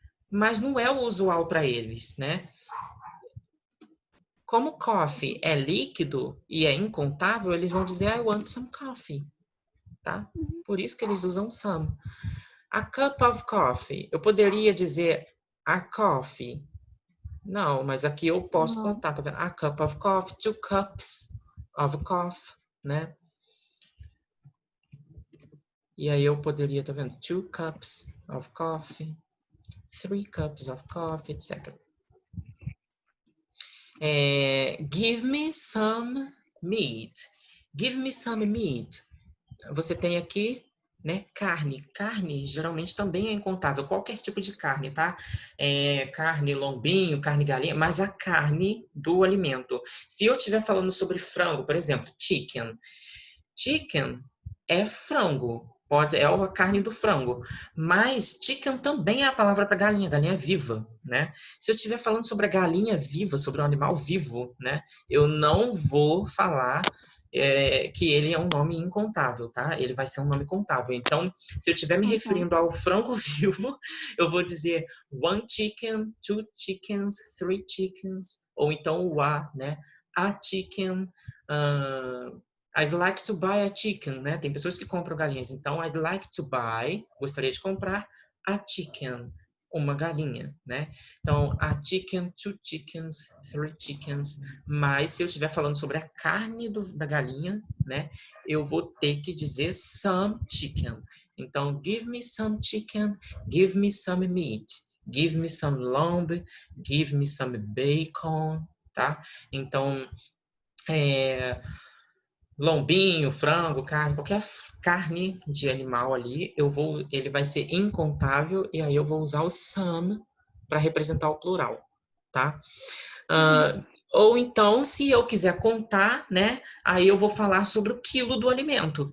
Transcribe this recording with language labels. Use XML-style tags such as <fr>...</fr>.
<pt>Mas não é o usual para eles, né? Como coffee é líquido e é incontável, eles vão dizer</pt> <en>I want some coffee,</en> <pt>tá? Por isso que eles usam some.</pt> <en>A cup of coffee.</en> <pt>Eu poderia dizer a coffee. Não, mas aqui eu posso contar, tá vendo?</pt> <en>A cup of coffee, 2 cups of coffee,</en> <pt>né? E aí eu poderia, tá vendo?</pt> <en>2 cups of coffee, 3 cups of coffee, etc. Give me some meat. Give me some meat.</en> <pt>Você tem aqui, né, carne. Carne geralmente também é incontável. Qualquer tipo de carne, tá? Carne lombinho, carne galinha, mas a carne do alimento. Se eu estiver falando sobre frango, por exemplo, chicken. Chicken é frango. É a carne do frango. Mas chicken também é a palavra para galinha, galinha viva, né? Se eu estiver falando sobre a galinha viva, sobre um animal vivo, né? Eu não vou falar que ele é um nome incontável, tá? Ele vai ser um nome contável. Então, se eu estiver me referindo ao frango vivo, eu vou dizer</pt> <en>1 chicken, 2 chickens, 3 chickens,</en> <pt>ou então o a, né?</pt> <en>A chicken, I'd like to buy a chicken, né?</en> <pt>Tem pessoas que compram galinhas. Então,</pt> <en>I'd like to buy,</en> <pt>gostaria de comprar</pt> <en>a chicken.</en> <pt>uma galinha, né? Então,</pt> <en>a chicken, 2 chickens, 3 chickens.</en> <pt>Mas se eu estiver falando sobre a carne da galinha, né? Eu vou ter que dizer</pt> <en>some chicken. Então, give me some chicken, give me some meat, give me some lamb, give me some bacon, tá?</en> <pt>Então, lombinho, frango, carne, qualquer carne de animal ali, ele vai ser incontável e aí eu vou usar o some para representar o plural, tá? Ou então, se eu quiser contar, né, aí eu vou falar sobre o quilo do alimento.</pt>